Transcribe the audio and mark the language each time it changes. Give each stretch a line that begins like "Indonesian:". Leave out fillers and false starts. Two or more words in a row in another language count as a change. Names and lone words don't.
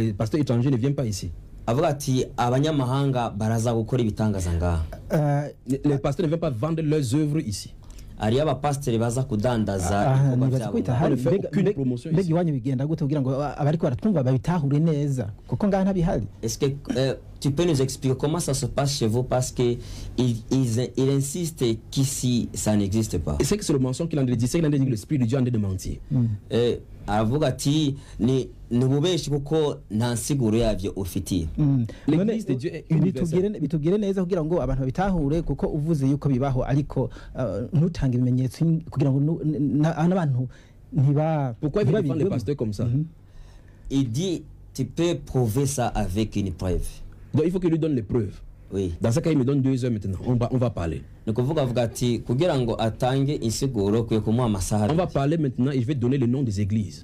French: Les pasteurs étrangers ne viennent pas ici. Les pasteurs ne viennent pas vendre leurs œuvres ici.
Rundi: Ariya abapasiteri baza kudandaza
French: aucune promotion ici. Est-ce que tu peux nous expliquer comment ça se passe chez vous, parce que ils insistent qu'ici ça n'existe pas? C'est que c'est le mensonge qu'il en dit, c'est qu'il en dit que l'esprit de Dieu en est de mentir.
Rundi: Aravuga ati ni nububeshi kuko nta nsiguro yavyo ufitiye.
French: L'église de Dieu est universelle.
Rundi: Bitubwire neza kugira ngo abantu babitahure kuko uvuze yuko bibaho ariko ntutanga ibimenyetso kugira ngo n'abantu ntiba.
French: Pourquoi il défend les pasteurs comme ça? Il dit tu peux prouver ça avec une preuve. Donc il faut qu'il lui donne les preuves. Oui. Dans ce cas, il me donne 2 heures maintenant. On va parler. On va parler maintenant et je vais donner le nom des églises.